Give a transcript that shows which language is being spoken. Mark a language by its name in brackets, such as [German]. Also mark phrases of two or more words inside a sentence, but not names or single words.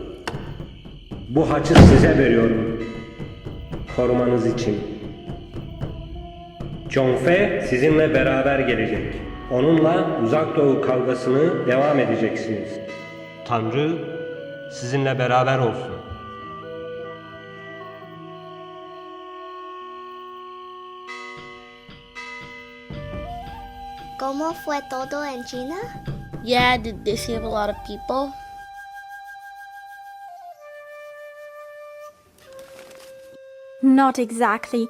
[Turkish] Bu haçı size veriyorum. Korumanız için. John F. sizinle beraber gelecek. Onunla Uzak Doğu kavgasını devam edeceksiniz. Tanrı sizinle beraber olsun. [Spanish] ¿Cómo fue todo en China? [English] Yeah, did they save a lot of people? Not exactly.